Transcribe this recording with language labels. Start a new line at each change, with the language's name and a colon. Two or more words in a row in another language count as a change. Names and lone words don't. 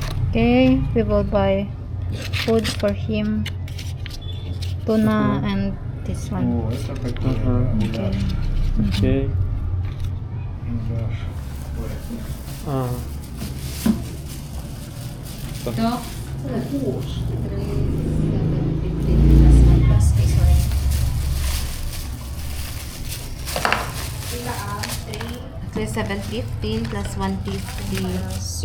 English: Okay, we will buy food for him. Tuna and this one.
Russian: О, это такое.
English: Okay.
Russian: Окей. Да. Ага.
English: Dog. 3,715 plus 150.